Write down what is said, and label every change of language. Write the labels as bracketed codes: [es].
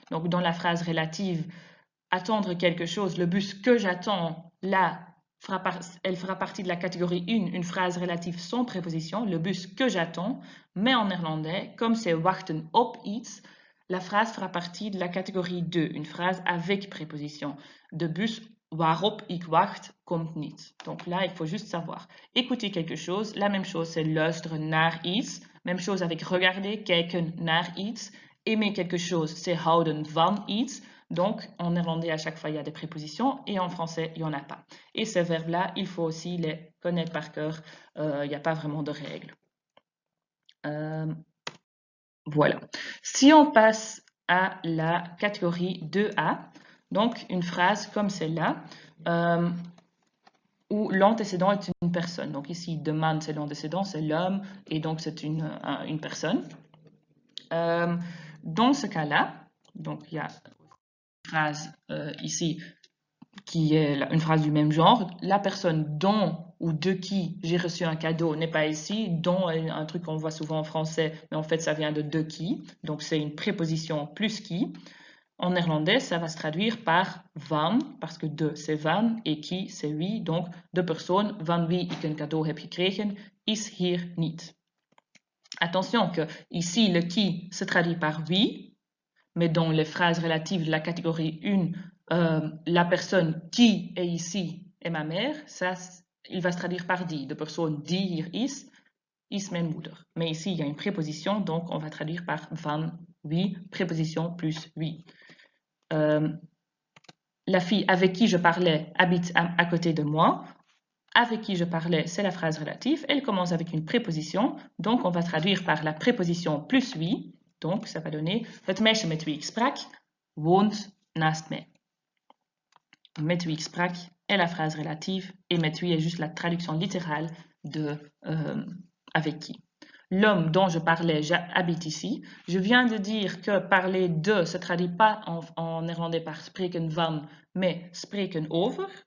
[fr] Donc, dans la phrase relative, attendre quelque chose, le bus que j'attends, là, elle fera partie de la catégorie 1, une phrase relative sans préposition, le bus que j'attends, mais en néerlandais, comme c'est [nl] wachten op iets, [fr] la phrase fera partie de la catégorie 2, une phrase avec préposition. [nl] De bus waarop ik wacht komt niet. [fr] Donc là, il faut juste savoir. Écouter quelque chose, la même chose, c'est [nl] luisteren naar iets. [fr] Même chose avec regarder, [nl] kijken naar iets. [fr] Aimer quelque chose, c'est [nl] houden van iets. [fr] Donc, en néerlandais, à chaque fois, il y a des prépositions et en français, il n'y en a pas. Et ces verbes-là, il faut aussi les connaître par cœur. Il n'y a pas vraiment de règles. Voilà. Si on passe à la catégorie 2A, donc une phrase comme celle-là, où l'antécédent est une personne. Donc ici, [nl] de man, [fr] c'est l'antécédent, c'est l'homme, et donc c'est une personne. Dans ce cas-là, donc il y a une phrase ici qui est une phrase du même genre. La personne dont ou de qui j'ai reçu un cadeau n'est pas ici. Dont est un truc qu'on voit souvent en français, mais en fait ça vient de qui. Donc c'est une préposition plus qui. En néerlandais, ça va se traduire par van, parce que de c'est van et qui c'est wie. [nl] Donc de persoon van wie ik een cadeau heb gekregen is hier niet. [fr] Attention que ici le qui se traduit par wie, mais dans les phrases relatives de la catégorie 1, la personne qui est ici est ma mère, ça, il va se traduire par die. [nl] De persoon die hier is mijn moeder. [fr] Mais ici, il y a une préposition, donc on va traduire par van, wie, préposition plus wie. La fille avec qui je parlais habite à côté de moi. Avec qui je parlais, c'est la phrase relative. Elle commence avec une préposition, donc on va traduire par la préposition plus wie. Donc, ça va donner [nl] het meisje met wie ik sprak woont naast mij. Met wie ik sprak [fr] est la phrase relative et [nl] met wie [fr] est juste la traduction littérale de avec qui. L'homme dont je parlais habite ici. Je viens de dire que parler de se traduit pas en néerlandais par [nl] spreken van, [fr] mais [nl] spreken over.